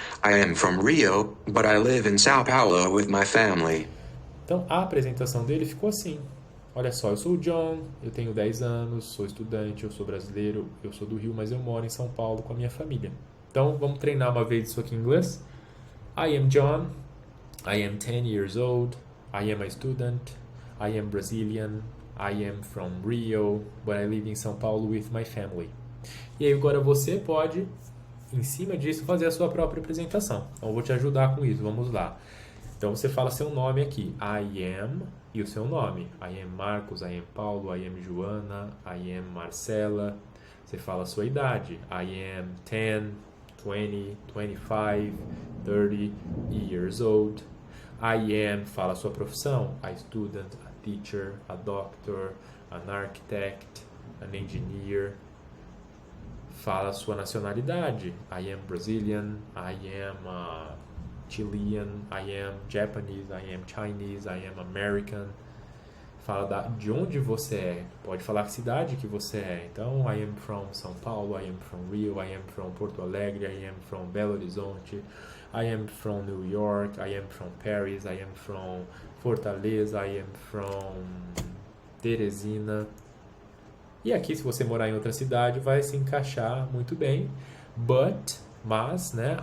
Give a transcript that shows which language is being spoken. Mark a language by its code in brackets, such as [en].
[en] I am from Rio, but I live in São Paulo with my family. [pt] Então, a apresentação dele ficou assim. Olha só, eu sou o John, eu tenho 10 anos, sou estudante, eu sou brasileiro, eu sou do Rio, mas eu moro em São Paulo com a minha família. Então, vamos treinar uma vez isso aqui em inglês. [en] I am John, I am 10 years old, I am a student, I am Brazilian, I am from Rio, but I live in São Paulo with my family. [pt] E aí agora você pode, em cima disso, fazer a sua própria apresentação. Então, eu vou te ajudar com isso, vamos lá. Então, você fala seu nome aqui, [en] I am, [pt] e o seu nome. [en] I am Marcos, I am Paulo, I am Joana, I am Marcela. [pt] Você fala a sua idade, [en] I am 10, 20, 25, 30 years old. I am, [pt] fala a sua profissão, [en] a student, a teacher, a doctor, an architect, an engineer. [pt] Fala a sua nacionalidade, [en] I am Brazilian, I am Chilean, I am Japanese, I am Chinese, I am American. [pt] Fala de onde você é. Pode falar a cidade que você é. [en] Então, I am from São Paulo, I am from Rio, I am from Porto Alegre, I am from Belo Horizonte, I am from New York, I am from Paris, I am from Fortaleza, I am from Teresina. [pt] E aqui, se você morar em outra cidade, vai se encaixar muito bem. Mas, né?